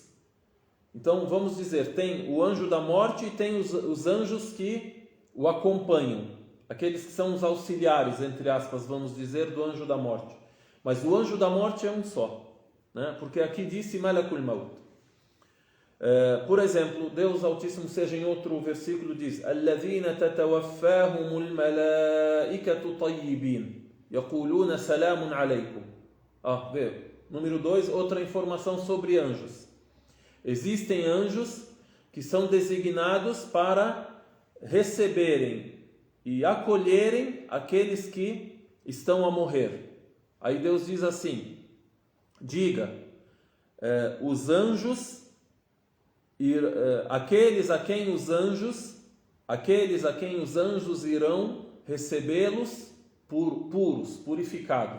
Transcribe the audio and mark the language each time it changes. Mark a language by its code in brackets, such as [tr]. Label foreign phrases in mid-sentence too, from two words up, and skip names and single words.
[pt] Então vamos dizer, tem o anjo da morte e tem os anjos que o acompanham, aqueles que são os auxiliares, entre aspas, vamos dizer, do anjo da morte. Mas o anjo da morte é um só, né? Porque aqui disse [ar] ملك الموت. [pt] Por exemplo, Deus Altíssimo seja em outro versículo diz: [ar] الذين تتوفاهم الملائكة طيبين يقولون سلام عليكم. [pt] Número 2, outra informação sobre anjos. Existem anjos que são designados para receberem e acolherem aqueles que estão a morrer. Aí Deus diz assim: diga, os anjos, aqueles a quem os anjos irão recebê-los puros, purificados.